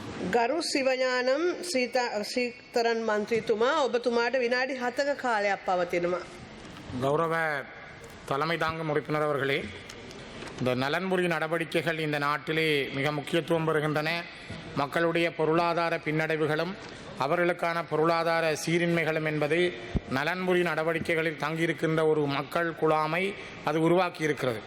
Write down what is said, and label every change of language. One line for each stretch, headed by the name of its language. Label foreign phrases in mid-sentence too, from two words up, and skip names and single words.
Sinhala: ගරු සිවඥානම් සීතරන් මන්ත්‍රීතුමා ඔබතුමාට විනාඩි 7ක කාලයක් පවතිනවා.
Tamil: கௌரவ தலைமை தாங்கும் உறுப்பினர் அவர்களே, இந்த நலன்புரி நடவடிக்கைகள் இந்த நாட்டிலே மிக முக்கியத்துவம் பெறுகின்றன. மக்களுடைய பொருளாதார பின்னடைவுகளும் அவர்களுக்கான பொருளாதார சீரின்மைகளும் என்பது நலன்புரி நடவடிக்கைகளில் தங்கியிருக்கின்ற ஒரு மக்கள் குழாமை அது உருவாக்கி இருக்கிறது.